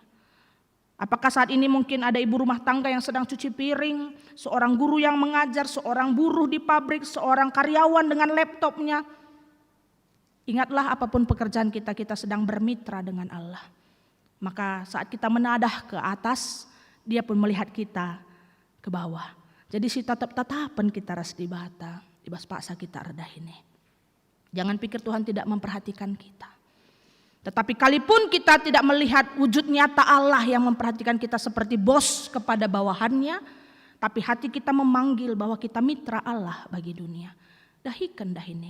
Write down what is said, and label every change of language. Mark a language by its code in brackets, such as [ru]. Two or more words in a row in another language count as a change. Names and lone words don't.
[id] Apakah saat ini mungkin ada ibu rumah tangga yang sedang cuci piring, seorang guru yang mengajar, seorang buruh di pabrik, seorang karyawan dengan laptopnya. Ingatlah apapun pekerjaan kita, kita sedang bermitra dengan Allah. Maka saat kita menadah ke atas, Dia pun melihat kita ke bawah. [btx] Jadi si tatap-tatapan kita ras di bata, di bas paksa kita redah ini. [id] Jangan pikir Tuhan tidak memperhatikan kita. Tetapi kalipun kita tidak melihat wujud nyata Allah yang memperhatikan kita seperti bos kepada bawahannya, tapi hati kita memanggil bahwa kita mitra Allah bagi dunia. Dahikan dah ini.